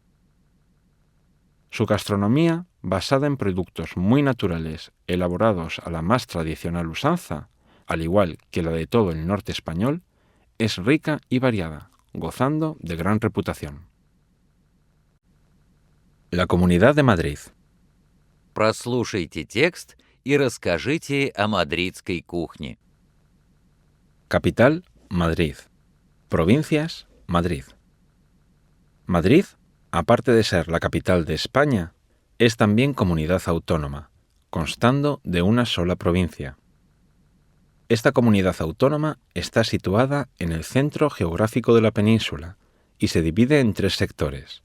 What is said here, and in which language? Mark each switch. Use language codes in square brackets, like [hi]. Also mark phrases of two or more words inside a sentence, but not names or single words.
[es] Su gastronomía, basada en productos muy naturales elaborados a la más tradicional usanza, al igual que la de todo el norte español, es rica y variada, gozando de gran reputación. La Comunidad de Madrid. [ru] Прослушайте текст и расскажите о мадридской кухне. [es] Capital, Madrid. Provincias, Madrid. Madrid, aparte de ser la capital de España, es también comunidad autónoma, constando de una sola provincia. Esta comunidad autónoma está situada en el centro geográfico de la península y se divide en 3 sectores.